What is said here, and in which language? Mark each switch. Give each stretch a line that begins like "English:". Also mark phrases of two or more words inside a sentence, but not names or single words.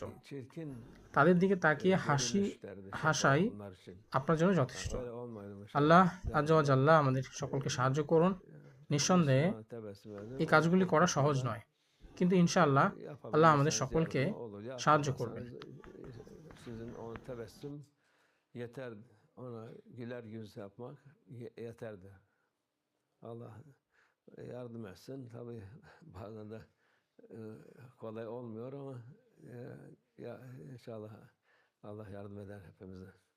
Bangla: তাদের দিকে তাকিয়ে হাসাই আপনার জন্য যথেষ্ট।
Arabic: الله عز وجل
Bangla: আমাদের সকলকে সাহায্য করুন। নিঃসন্দেহে এই কাজগুলি kora সহজ নয়, কিন্তু ইনশাআল্লাহ আল্লাহ আমাদের সকলকে সাহায্য করবেন।
Turkish: Sizin o tebessüm yeterdi. Ona güler yüz yapmak yeterdi. Allah yardım etsin. Tabii bazen de kolay olmuyor ama ya inşallah Allah yardım eder hepimize.